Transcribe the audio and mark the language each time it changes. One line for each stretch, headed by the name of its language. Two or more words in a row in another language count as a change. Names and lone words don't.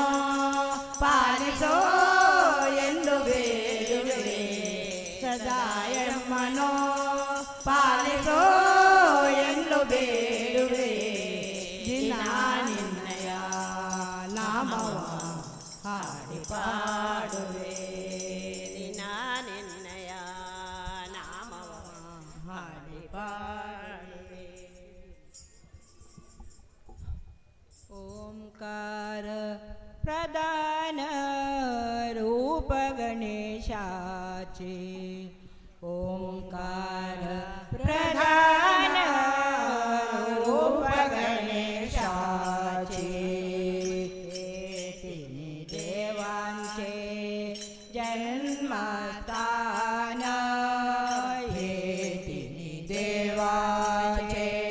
Kannada: ಪಾಲಿಸೋ ಎಂದು ಬೇಡುವೆ ಸದಾ ಎಮ್ಮನೋ ಪಾಲಿಸೋ ಎಂದು ಬೇಡುವೆ ದಿನ ನಿನ್ನಯ ನಾಮವ ಹಾಡಿ ಪಾಡುವೆ ದಿನ ನಿನ್ನಯ ನಾಮವ ಹಾಡಿ ಪಾಡುವೆ
Marathi: ओंकार प्रदान रूप गणेशाचे ओंकार प्रदान रूप गणेशाचे तिन्ही देवांचे जन्मस्थान हे तिन्ही देवांचे